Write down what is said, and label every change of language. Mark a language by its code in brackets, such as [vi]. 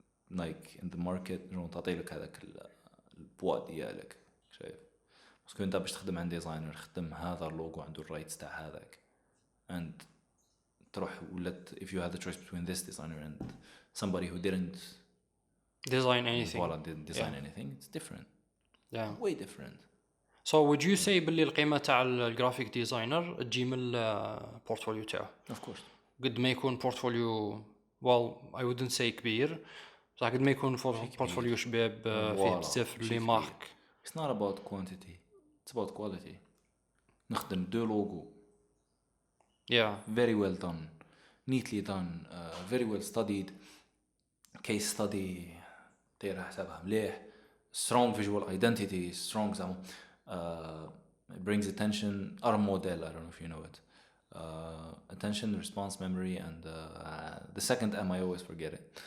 [en] like in the market [ar] تعطي لك هذاك البوا ديالك شايف باسكو انت باش تخدم عند ديزاينر خدم هذا اللوغو عنده الرايتس تاع هذاك and تروح ولات [en] if you had the choice between this designer and somebody who didn't design anything didn't design anything it's different way different so would you say [ar] باللي القيمة تاع الجرافيك ديزاينر تجي من البورتفوليو تاعه [en] of course [ar] قد ما يكون بورتفوليو [en] well I wouldn't say [ar] كبير بصح قد ما يكون بورتفوليو شباب فيه بزاف لي مارك [en] it's not about quantity it's about quality [ar] نخدم دو لوغو [en] very well done neatly done very well studied case study [ar] داير حسابها مليح [en] strong visual identity strong it brings attention our model I don't know if you know it attention response memory and the second M I always forget it